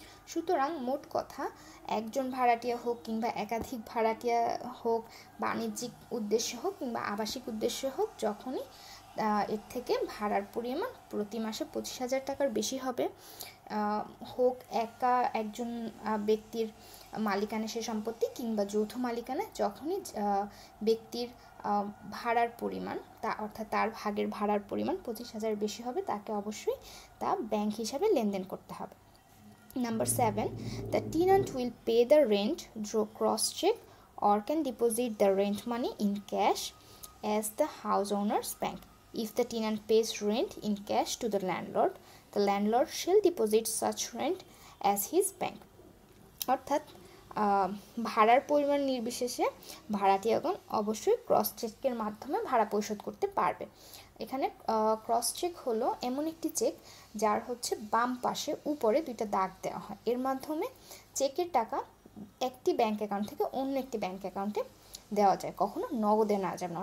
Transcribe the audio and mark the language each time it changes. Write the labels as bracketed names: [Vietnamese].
[Bangla] সুতরাং মোট কথা একজন ভাড়াটিয়া হোক কিংবা একাধিক ভাড়াটিয়া হোক, বাণিজ্যিক উদ্দেশ্যে হোক কিংবা আবাসিক উদ্দেশ্যে হোক, যখনই এর থেকে ভাড়ার পরিমাণ প্রতি মাসে 25,000 টাকার বেশি হবে, হোক একজন ব্যক্তির মালিকানা সে সম্পত্তি কিংবা যৌথ মালিকানা, যখনই ব্যক্তির ভাড়ার পরিমাণ অর্থাৎ তার ভাগের ভাড়ার পরিমাণ 25,000 বেশি হবে, তাকে অবশ্যই তা ব্যাংক হিসাবে লেনদেন করতে হবে। [English] Number 7, the tenant will pay the rent through cross check or can deposit the rent money in cash as the house owner's bank. If the tenant pays rent in cash to the landlord shall deposit such rent as his bank. [Bangla] অর্থাৎ ভাড়ার পরিমাণ নির্বিশেষে ভাড়াটিয়াগণ অবশ্যই cross চেকের মাধ্যমে ভাড়া পরিশোধ করতে পারবে। এখানে ক্রস চেক হলো এমন একটি চেক যার হচ্ছে বাম পাশে উপরে দুইটা দাগ দেওয়া হয়, এর মাধ্যমে চেকের টাকা একটি ব্যাংক অ্যাকাউন্ট থেকে অন্য একটি ব্যাংক অ্যাকাউন্টে দেওয়া যায়, কখনো নগদে না যাবে না।